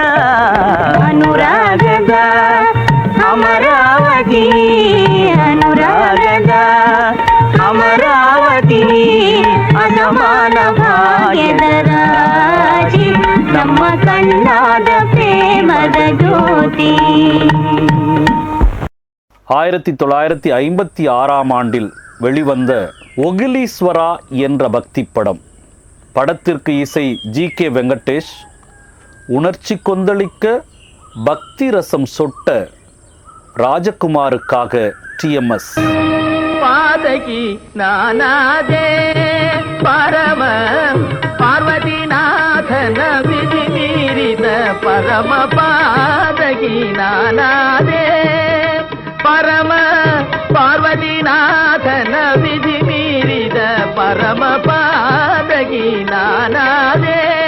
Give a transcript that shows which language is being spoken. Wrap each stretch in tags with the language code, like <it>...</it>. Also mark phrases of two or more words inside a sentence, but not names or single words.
<kn>ಅನುರಾಗದ ಅಮರಾವತಿ, ಅನುರಾಗದ ಅಮರಾವತಿ, ಅಸಮಾನ ಭಾಗ್ಯದ ರಾಶಿ, ನಮ್ಮ ಕಣ್ಣಾದ ಪ್ರೇಮದ ಜ್ಯೋತಿ.</kn> <ta>1956ஆம் ஆண்டில் வெளிவந்த ஒகிலீஸ்வரா என்ற பக்தி படம். படத்திற்கு இசை ஜி.கே. வெங்கடேஷ். உணர்ச்சி கொந்தளிக்க பக்தி ரசம் சொட்ட ராஜகுமாருக்காக டிஎம்எஸ்.</ta> <kn>ಪಾದಕಿ ನಾನಾದೆ ಪರಮ ಪಾರ್ವತಿನಾಥನ ವಿಧಿ ಮೀರಿದ ಪರಮ ಪಾದಕಿ ನಾನಾದೆ ಪರಮ ಪಾರ್ವತಿನಾಥನ ವಿಧಿ ಮೀರಿದ ಪರಮ ಪಾದಕಿ ನಾನಾದೆ.</kn>